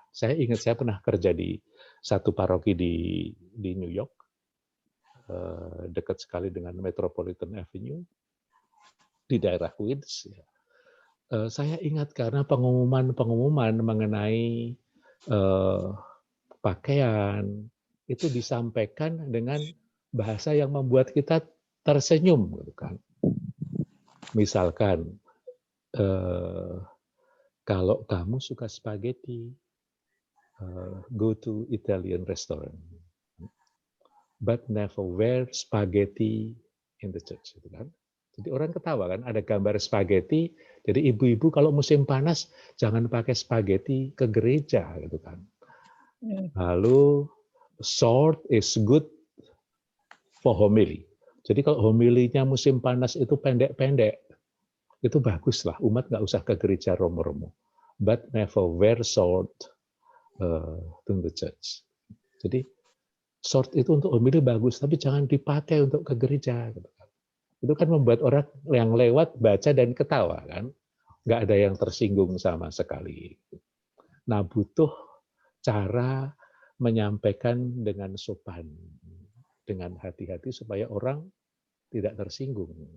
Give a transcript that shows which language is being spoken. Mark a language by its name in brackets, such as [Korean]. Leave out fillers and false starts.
[Indonesian] Saya ingat saya pernah kerja di satu paroki di New York, dekat sekali dengan Metropolitan Avenue, di daerah Queens. Saya ingat karena pengumuman mengenai pakaian, itu disampaikan dengan bahasa yang membuat kita tersenyum. Gitu kan. Misalkan, kalau kamu suka spaghetti, [English] go to Italian restaurant, but never wear spaghetti in the church. [Indonesian] Gitu kan. Jadi orang ketawa kan, ada gambar spaghetti. Jadi ibu-ibu kalau musim panas jangan pakai spaghetti ke gereja, gitu kan. [English] Lalu short is good for homily. [Indonesian] Jadi kalau homilinya musim panas itu pendek-pendek, itu bagus lah, umat nggak usah ke gereja romo-romo. [English] But never wear short to the church. [Indonesian] Jadi short itu untuk homili bagus, tapi jangan dipakai untuk ke gereja. Itu kan membuat orang yang lewat baca dan ketawa kan, nggak ada yang tersinggung sama sekali. Nah, butuh cara menyampaikan dengan sopan, dengan hati-hati supaya orang tidak tersinggung.